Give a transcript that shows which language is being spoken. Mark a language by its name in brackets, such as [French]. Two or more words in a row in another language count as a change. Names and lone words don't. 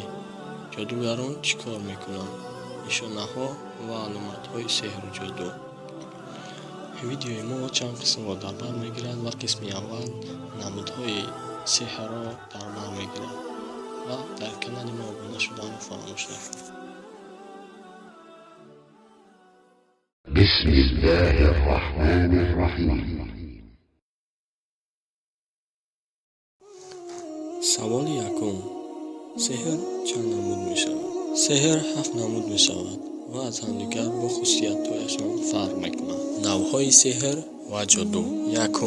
[Tajik] Ҷодугарон чӣ кор мекунанд? Нишонаҳо ва аломатҳои сеҳру ҷоду. Видеои мо чанд қисмро дар бар мегирад ва қисми аввал намудҳои сеҳрро дар бар мегирад ва дар канали мо обуна шуданро фаромӯш накунед. [Arabic] بسم الله الرحمن الرحيم. [Tajik] саволи якум. сеҳр чанд намуд мешавад? сеҳр 7 намуд мешавад ва аз ҳамдигар бо хусусиятҳояшон фарқ мекунанд. навъҳои сеҳр ва ҷоду. якум.